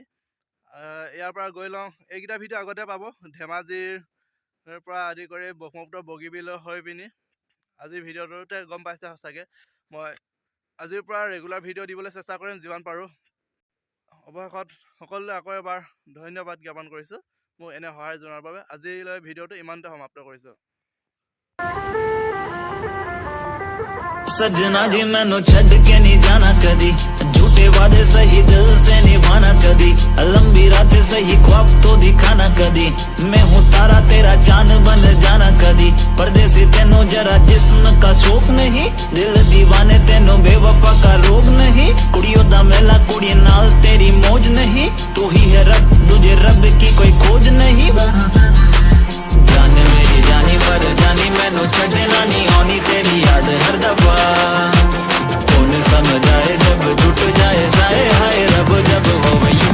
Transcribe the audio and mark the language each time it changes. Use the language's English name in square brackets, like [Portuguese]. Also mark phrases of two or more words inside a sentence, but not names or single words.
[Assamese] ইয়াৰ পৰা গৈ লওঁ, এইকেইটা ভিডিঅ' আগতে পাব, ধেমাজিৰ পৰা আদি কৰি ব্ৰহ্মপুত্ৰ বগীবিলৰ হৈ পিনি। আজিৰ ভিডিঅ'টোতে গম পাইছে সঁচাকৈ, মই আজিৰ পৰা ৰেগুলাৰ ভিডিঅ' দিবলৈ চেষ্টা কৰিম যিমান পাৰোঁ। অৱশেষত সকলোলৈ আকৌ এবাৰ ধন্যবাদ জ্ঞাপন কৰিছোঁ মোক এনে সহায় জনোৱাৰ বাবে। আজিলৈ ভিডিঅ'টো ইমানতে সমাপ্ত কৰিছোঁ। [Hindi] सजना जी [Punjabi] ਮੈਨੂੰ ਛੱਡ ਕੇ [Hindi] नहीं जाना कदी, झूठे झूठे वादे सही दिल से निभाना कदी, लंबी रातें सही ख्वाब तो दिखाना कदी, मैं हूँ तारा तेरा चांद बन जाना कदी, परदेसी तेनो जरा जिस्म का शौक नहीं, दिल दीवाने तेनो बेवफा का रोग नहीं, [Punjabi] ਕੁੜੀਆਂ ਦਾ ਮੇਲਾ ਕੁੜੀ ਨਾਲ [Hindi] तेरी मौज नहीं, तू ही है रब तुझे रब की कोई खोज नहीं। जान मेरी जानी पर जानी [Punjabi] ਮੈਨੂੰ ਛੱਡਣਾ [Hindi] नहीं आनी तेरी याद हर दफा, कौन समझाए जब टूट जाए साए हाय रब जब हो वही।